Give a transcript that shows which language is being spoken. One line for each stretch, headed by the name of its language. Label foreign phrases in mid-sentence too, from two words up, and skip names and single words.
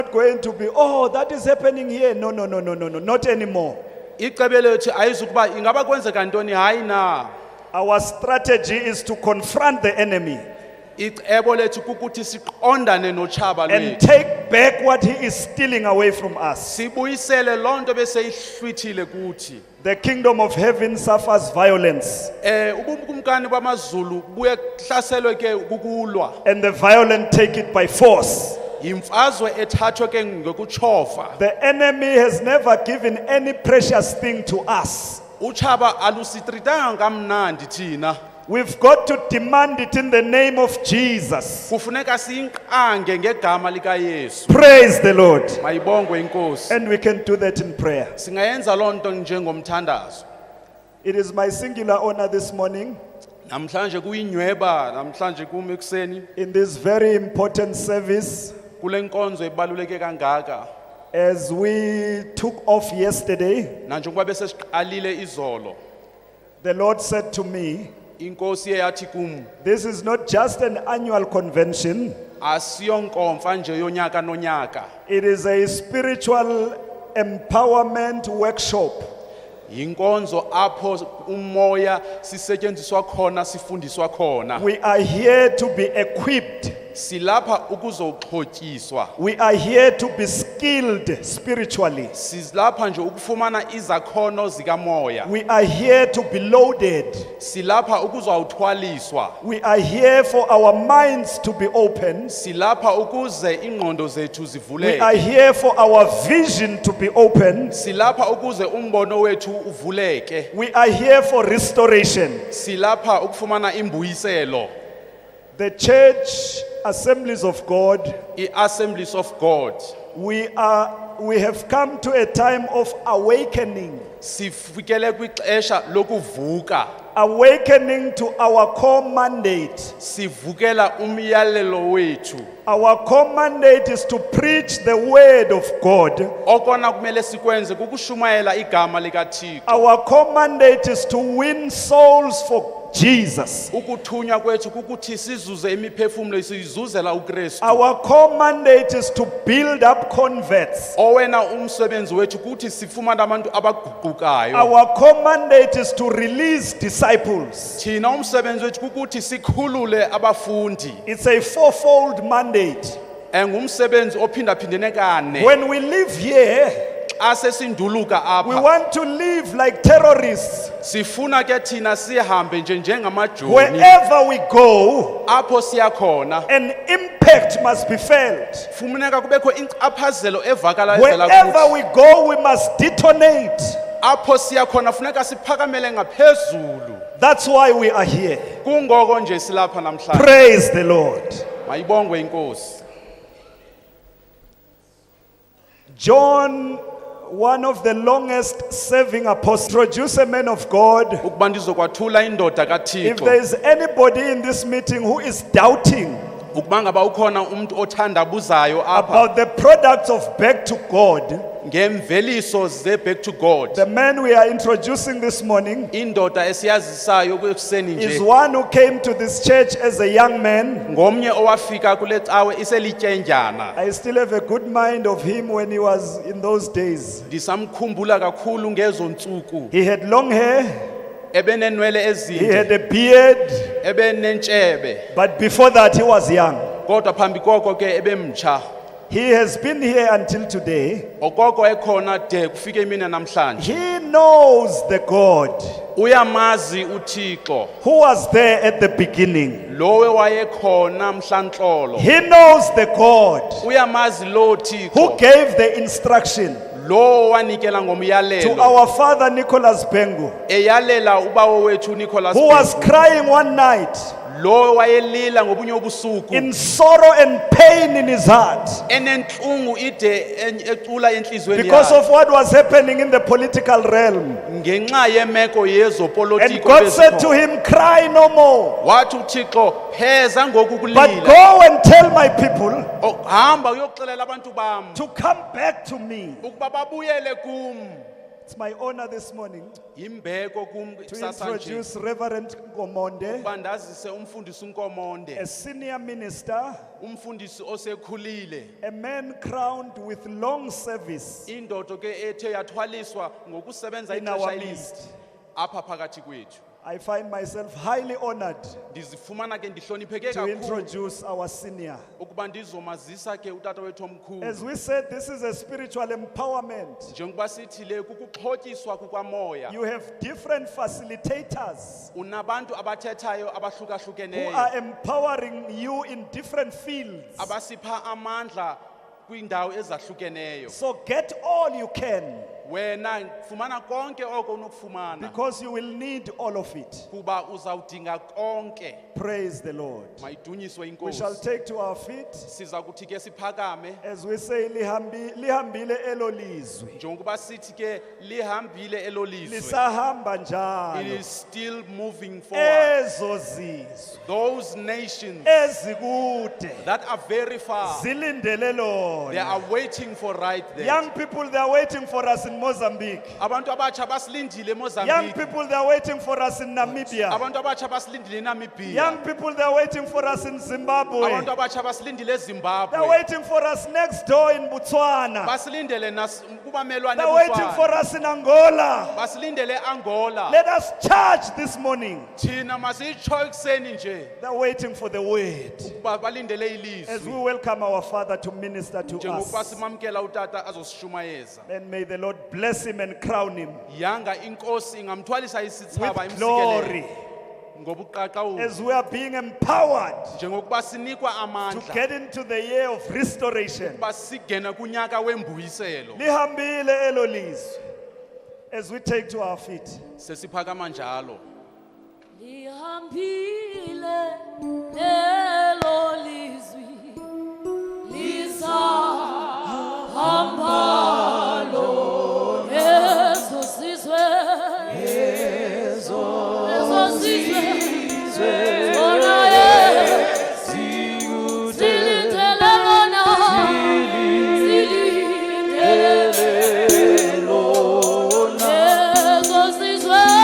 English: not going to be, oh, that is happening here. No, no, no, no, no, no, not anymore.
Xhosa: icebe lethu ayizukuba ingaba kwenzeka ntoni, hayi na.
English: Our strategy is to confront the enemy
Xhosa: Icebo lethu kukuthi siqondane notshaba
English: and
Xhosa: lwethu,
English: take back what he is stealing away from us.
Xhosa: sibuyisele lonto beseyihlwithile kuthi.
English: The kingdom of heaven suffers violence,
Xhosa: Ubumkumkani bamazulu buye kuhlaselwe ke kukulwa,
English: and the violent take it by force.
Xhosa: imfazwe ethathwe ke ngokutshofa.
English: The enemy has never given any precious thing to us.
Xhosa: Utshaba alusitritanga kamnandi thina,
English: We've got to demand it in the name of Jesus.
Xhosa: kufuneka siyinqange ngegama likaYesu.
English: Praise the Lord.
Xhosa: Mayibongwe inkosi.
English: And we can do that in prayer.
Xhosa: Singayenza lonto njengomthandazo.
English: It is my singular honor this morning
Xhosa: Namhlanje kuyinyweba, namhlanje kumi ekseni
English: in this very important service,
Xhosa: kule nkonzo ebaluleke kangaka.
English: as we took off yesterday,
Xhosa: Nanjengoba bese siqalile izolo,
English: the Lord said to me,
Xhosa: inkosi eyathi kum,
English: this is not just an annual convention,
Xhosa: asiyonkomfa nje yonyaka nonyaka.
English: it is a spiritual empowerment workshop.
Xhosa: Yinkonzo apho umoya sisetyenziswa khona, sifundiswa khona.
English: We are here to be equipped.
Xhosa: Silapha ukuzoxhotyiswa.
English: We are here to be skilled spiritually.
Xhosa: Silapha nje ukufumana izakhono zikamoya.
English: We are here to be loaded.
Xhosa: Silapha ukuzawuthwaliswa.
English: We are here for our minds to be open.
Xhosa: Silapha ukuze ingqondo zethu
English: We are
Xhosa: zivuleke.
English: here for our vision to be open.
Xhosa: Silapha ukuze umbono wethu uvuleke.
English: We are here for restoration.
Xhosa: Silapha ukufumana imbuyiselo.
English: The church assemblies of God,
Xhosa: I-Assemblies of God.
English: we have come to a time of awakening.
Xhosa: Sifikele kwixesha lokuvuka.
English: Awakening to our core mandate.
Xhosa: Sivukela umyalelo wethu.
English: Our core mandate is to preach the word of God.
Xhosa: Okona kumele sikwenze kukushumayela igama likaThixo.
English: Our core mandate is to win souls for Jesus.
Xhosa: Ukuthunywa kwethu kukuthi sizuze imiphefumulo siyizuzela uKristu.
English: Our core mandate is to build up converts.
Xhosa: Owena umsebenzi wethu kuthi sifumane abantu abaguqukayo.
English: Our core mandate is to release disciples.
Xhosa: Thina umsebenzi wethu kukuthi sikhulule abafundi.
English: It's a fourfold mandate.
Xhosa: Ngumsebenzi ophindaphindene kane.
English: When we live here,
Xhosa: Asesinduluka
English: we
Xhosa: apha.
English: want to live like terrorists.
Xhosa: Sifuna ke thina sihambe nje njengamajoni.
English: Wherever we go,
Xhosa: Apho siya khona
English: an impact must be felt.
Xhosa: kufuneka kubekho incaphazelo evakala evela
English: Wherever
Xhosa: kuthi.
English: we go, we must detonate.
Xhosa: Apho siya khona funeka siphakamele ngaphezulu.
English: That's why we are here.
Xhosa: Kungoko nje silapha namhlanje.
English: Praise the Lord.
Xhosa: Mayibongwe inkosi.
English: John, one of the longest serving apostles, introduce a man of God.
Xhosa: Ukuba ndizokwathula indoda
English: If
Xhosa: kaThixo.
English: there is anybody in this meeting who is doubting
Xhosa: Ukuba ngaba ukhona umuntu othandabuzayo apha
English: about the products of back to God,
Xhosa: ngemveliso ze
English: back to God. the man we are introducing this morning
Xhosa: Indoda esiyazisayo kwekuseni
English: is
Xhosa: nje.
English: one who came to this church as a young man.
Xhosa: Ngomnye owafika kule cawe iselityenjana.
English: I still have a good mind of him when he was in those days.
Xhosa: Ndisamkhumbula kakhulu ngezo ntsuku.
English: He had long hair,
Xhosa: Ebenenwele
English: he
Xhosa: ezinde,
English: had a beard,
Xhosa: ebenentshebe.
English: but before that he was young.
Xhosa: Kodwa phambi koko ke ebemtsha.
English: He has been here until today.
Xhosa: Okoko ekhona de kufike imini namhlanje.
English: He knows the God
Xhosa: Uyamazi uThixo.
English: who was there at the beginning.
Xhosa: Lowe wayekhona mhlanhlolo.
English: He knows the God
Xhosa: Uyamazi lo
English: who
Xhosa: Thixo.
English: gave the instruction
Xhosa: Lo wanikela
English: to
Xhosa: ngomyalelo.
English: our father Nicholas Bengu,
Xhosa: Eyalela ubawo wethu Nicholas
English: who was
Xhosa: Bengu.
English: crying one night
Xhosa: Lo wayelila ngobunye ubusuku.
English: in sorrow and pain in his heart
Xhosa: Enenhlungu ide ecula enhlizweni
English: because
Xhosa: yakhe.
English: of what was happening in the political realm.
Xhosa: Ngenxa yemeko
English: And
Xhosa: yezopolitiko
English: God said to
Xhosa: bezikhona.
English: him, cry no more,
Xhosa: Wathi uThixo pheza
English: but
Xhosa: ngokukulila.
English: go and tell my people
Xhosa: Hamba uyoxelela abantu bam
English: to come back to me.
Xhosa: ukuba babuyele kum.
English: It's my honor this morning
Xhosa: Imbeko kum
English: to
Xhosa: kusasa nje.
English: introduce Reverend Ngomonde,
Xhosa: Bandazise umfundisi uNkomonde,
English: a senior minister,
Xhosa: umfundisi osekhulile.
English: a man crowned with long service
Xhosa: Indodo ke ethe yathwaliswa ngokusebenza
English: in our
Xhosa: ixesha elide
English: midst.
Xhosa: apha phakathi kwethu.
English: I find myself highly honored
Xhosa: Ndizifumana ke ndihlonipheke
English: to
Xhosa: kakhulu
English: introduce our senior.
Xhosa: ukuba ndizomazisa ke utata wethu omkhulu.
English: As we said, this is a spiritual empowerment.
Xhosa: Njengoba sithi le kukuxhotyiswa kukamoya.
English: You have different facilitators
Xhosa: Unabantu abathethayo
English: who
Xhosa: abahlukahlukeneyo
English: are empowering you in different fields.
Xhosa: abasipha amandla kwiindawo ezahlukeneyo.
English: So get all you can
Xhosa: Wena fumana konke oko unokufumana
English: because you will need all of it.
Xhosa: kuba uzawudinga konke.
English: Praise the Lord.
Xhosa: Mayidunyiswe
English: We shall
Xhosa: inkosi.
English: take to our feet
Xhosa: Siza kuthi ke siphakame
English: as we say,
Xhosa: lihambile elo lizwi. njengokuba sithi ke lihambile elo lizwe. Lisahamba
English: It
Xhosa: njalo.
English: is still moving forward.
Xhosa: Ezo zizwe
English: Those nations
Xhosa: ezikude
English: that are very far,
Xhosa: zilindele
English: they
Xhosa: lona.
English: are waiting for right there. Young people, they are waiting for us in Mozambique.
Xhosa: Abantu abatsha basilindile
English: Young
Xhosa: eMozambique.
English: people, they are waiting for us in Namibia.
Xhosa: Abantu abatsha basilindile eNamibia.
English: Young people, they are waiting for us in Zimbabwe.
Xhosa: Abantu abatsha basilindile
English: They are
Xhosa: eZimbabwe.
English: waiting for us next door in Botswana.
Xhosa: Basilindele kubamelwane
English: They are waiting for
Xhosa: eBotswana.
English: us in Angola.
Xhosa: Basilindele eAngola.
English: Let us charge this morning.
Xhosa: Thina masitsho ekuseni nje
English: They are waiting for the word.
Xhosa: ukuba balindele
English: As we
Xhosa: ilizwi.
English: welcome our Father to minister to
Xhosa: Njengokuba
English: us.
Xhosa: simamkela utata azosishumayeza.
English: And may the Lord bless him and crown him
Xhosa: Yanga inkosi ingamthwalisa isithaba
English: with glory
Xhosa: imsikelele ngobuqaqawuli.
English: as we are being empowered
Xhosa: Njengokuba sinikwa
English: to
Xhosa: amandla
English: get into the year of restoration.
Xhosa: ukuba sigena kunyaka wembuyiselo. Lihambile elo lizwi.
English: As we take to our feet.
Xhosa: Sesiphakama njalo. Lihambile lelo lizwi lisahambalo ezo sizwe zona zilindele lona ezo sizwe